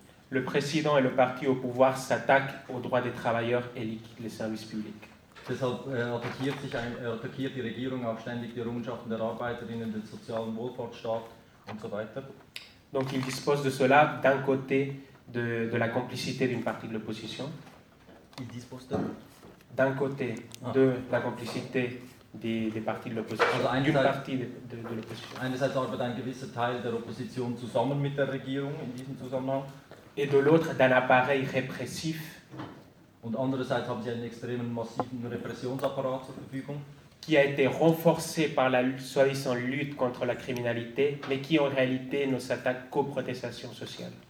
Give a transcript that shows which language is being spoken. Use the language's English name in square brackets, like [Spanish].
[French] Le président et le parti au pouvoir s'attaquent aux droits des travailleurs et liquident les services publics. [German] Deshalb attaquiert die Regierung auch ständig die Errungenschaften der Arbeiterinnen, den sozialen Wohlfahrtsstaat und so weiter. [French] Donc il dispose de cela d'un côté de la complicité d'une partie de l'opposition. Il dispose de d'un côté de la complicité des partis de l'opposition. Also d'une partie de l'opposition. [German] Einerseits arbeitet ein gewisser Teil der Opposition zusammen mit der Regierung in diesem Zusammenhang. [French] Et de l'autre d'un appareil répressif. [German] Und andererseits haben sie einen extremen massiven Repressionsapparat zur Verfügung. [French] Qui a été renforcé par la soi-disant lutte contre la criminalité, mais qui en réalité ne s'attaque qu'aux protestations sociales.